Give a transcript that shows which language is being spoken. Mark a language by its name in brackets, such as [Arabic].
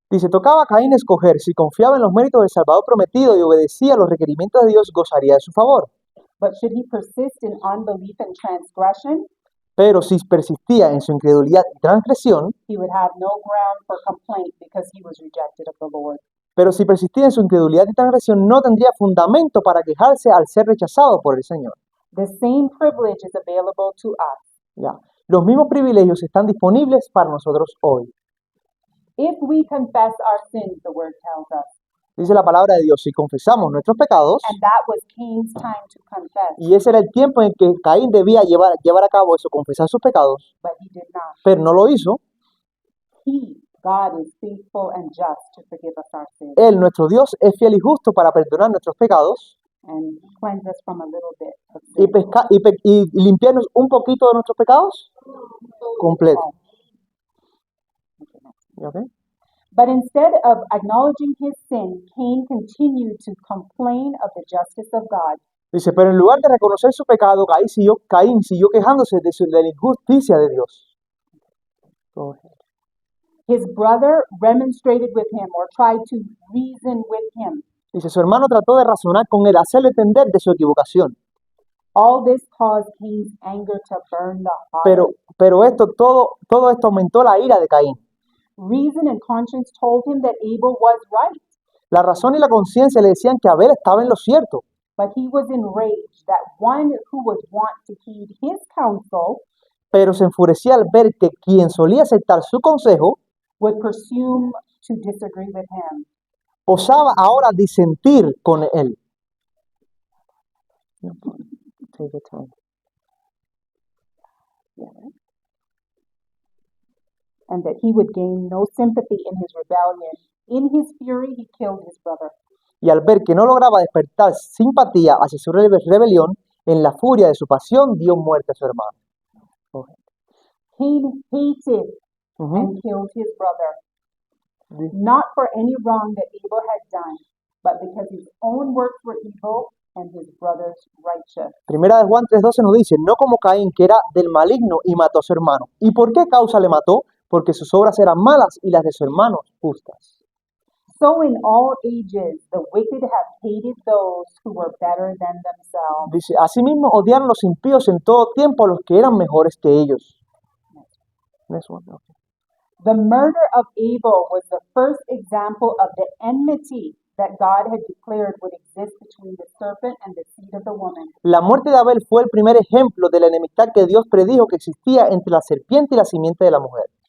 [Spanish] Dice, tocaba a Caín escoger si confiaba en los méritos del Salvador prometido y obedecía a los requerimientos de Dios, gozaría de su favor. [English] But should he persist in unbelief and transgression, [Spanish] Pero si persistía en su incredulidad y transgresión, [English] he would have no ground for complaint because he was rejected of the Lord. [Spanish] pero si persistía en su incredulidad y transgresión, no tendría fundamento para quejarse al ser rechazado por el Señor. [English] The same privilege is available to us. [Spanish] Ya. Los mismos privilegios están disponibles para nosotros hoy. [English] If we confess our sins, the word tells us, [Spanish] Dice la palabra de Dios, si confesamos nuestros pecados, [English] and that was Cain's time to confess, [Spanish] y ese era el tiempo en que Caín debía llevar a cabo eso, confesar sus pecados, [English] but he did not. [Spanish] pero no lo hizo, [English] God is faithful and just to forgive us our sins [Spanish] Él, nuestro Dios, es fiel y justo para perdonar nuestros pecados [English] and cleanse us from a little bit of [Spanish] y, [English] sin. [Spanish] y limpiarnos un poquito de nuestros pecados completo. ¿Okay? [English] But instead of acknowledging his sin, Cain continued to complain of the justice of God. [Spanish] Dice, pero en lugar de reconocer su pecado, Caín siguió quejándose de la injusticia de Dios. [English] Go ahead. His brother remonstrated with him or tried to reason with him. [Spanish] Dice, su hermano trató de razonar con él, hacerle entender de su equivocación. [English] All this caused Cain's anger to burn the heart. [Spanish] Pero todo esto aumentó la ira de Caín. [English] Reason and conscience told him that Abel was right, [Spanish] La razón y la conciencia le decían que Abel estaba en lo cierto, [English] but he was enraged that one who was wont to heed his counsel [Spanish] pero se enfurecía al ver que quien solía aceptar su consejo [English] would presume to disagree with him. [Spanish] osaba ahora disentir con él. [English] Take your time. and that he would gain no sympathy in his rebellion. In his fury, he killed his brother. [Spanish] Y al ver que no lograba despertar simpatía hacia su rebelión, en la furia de su pasión dio muerte a su hermano. [English] Cain hated Ujú. and killed his brother, not for any wrong that Abel had done, but because his own works were evil and his brother's righteous. [Spanish] Primera de Juan 3:12 nos dice, no como Caín, que era del maligno y mató a su hermano. ¿Y por qué causa le mató? Porque sus obras eran malas y las de su hermano justas. [English] So in all ages, the wicked have hated those who were better than themselves. [Spanish] Dice, asimismo odiaron los impíos en todo tiempo a los que eran mejores que ellos. [English] Next one, okay. The murder of Abel was the first example of the enmity that God had declared would exist between the serpent and the seed of the woman. [Spanish] La muerte de Abel fue el primer ejemplo de la enemistad que Dios predijo que existía entre la serpiente y la simiente de la mujer.